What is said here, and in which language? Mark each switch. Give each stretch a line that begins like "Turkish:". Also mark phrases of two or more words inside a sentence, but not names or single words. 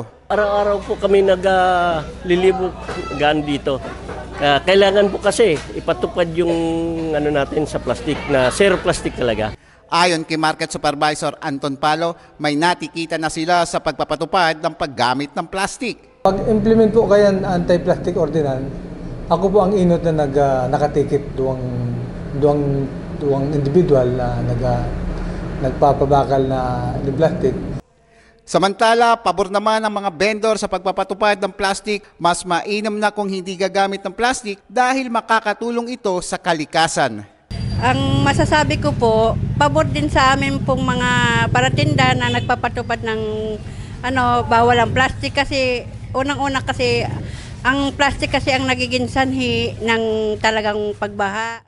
Filipino: Araw-araw po kami naglilibot dito. Kailangan po kasi ipatupad yung natin sa plastic na zero plastic talaga. Ayon kay Market Supervisor Anton Palo, may natikita na sila sa pagpapatupad ng paggamit ng plastic.
Bikol: Pag-implement po kaya ng
English: anti-plastic ordinance,
Bikol: ako po ang inot na nakatikip duwang individual na nagpapabakal na ni plastic.
Filipino: Samantala, pabor naman ang mga vendor sa pagpapatupad ng plastic, mas mainam na kung hindi gagamit ng plastic dahil makakatulong ito sa kalikasan. Ang masasabi ko po, pabor din sa amin pong mga paratinda na nagpapatupad ng bawal ang plastic kasi unang-una kasi ang plastic kasi ang nagiging sanhi ng talagang pagbaha.